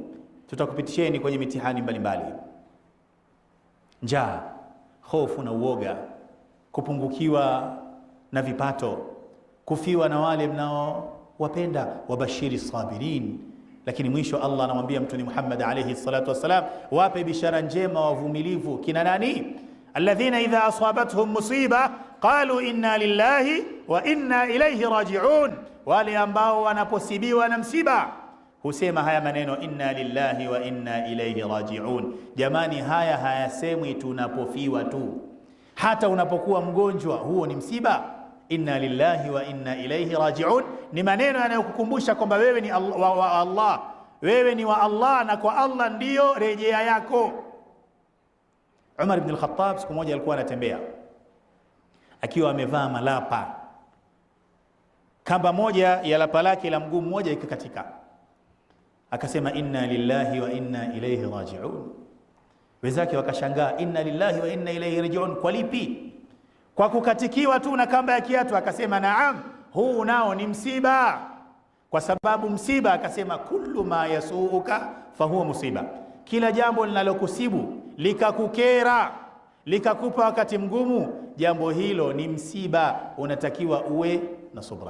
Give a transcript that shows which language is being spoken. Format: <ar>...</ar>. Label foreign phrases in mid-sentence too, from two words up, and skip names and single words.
<sw>Tutakupitisheni kwenye mitihani mbalimbali: njaa, hofu na uoga, kupungukiwa na vipato, kufiwa na wale mnaowapenda,</sw> <ar>وبشر الصابرين.</ar> <sw>Lakini mwisho Allah anamwambia Mtume Muhammad</sw> <ar>عليه الصلاة والسلام,</ar> <sw>wape bishara njema wavumilivu. Kina nani?</sw> <ar>الذين إذا أصابتهم مصيبة قالوا إنا لله وإنا إليه راجعون.</ar> <sw>Wale ambao wanaposibiwa na msiba husema haya maneno,</sw> <ar>إنا لله وإنا إليه راجعون.</ar> <sw>Jamani, haya hayasemwi tunapofiwa tu, hata unapokuwa mgonjwa huo ni msiba.</sw> <ar>إنا لله وإنا إليه راجعون</ar> <sw>ni maneno yanayokukumbusha kwamba wewe ni wa Allah, wewe ni wa Allah na kwa Allah ndiyo rejea yako. Umar ibn al-Khattab siku moja alikuwa anatembea akiwa amevaa malapa. Kamba moja ya lapa lake la mguu mmoja ikakatika.</sw> <ar>Akasema إنا لله وإنا إليه راجعون.</ar> <sw>Wenzake wakashangaa,</sw> <ar>إنا لله وإنا إليه راجعون</ar> <sw>kwa lipi? Kwa kukatikiwa tu na kamba ya kiatu? Akasema naam, huu nao ni msiba. Kwa sababu msiba, akasema</sw> <ar>كل ما يسوءك فهو مصيبة.</ar> <sw>Kila jambo linalokusibu likakukera likakupa wakati mgumu, jambo hilo ni msiba, unatakiwa uwe na subra.</sw>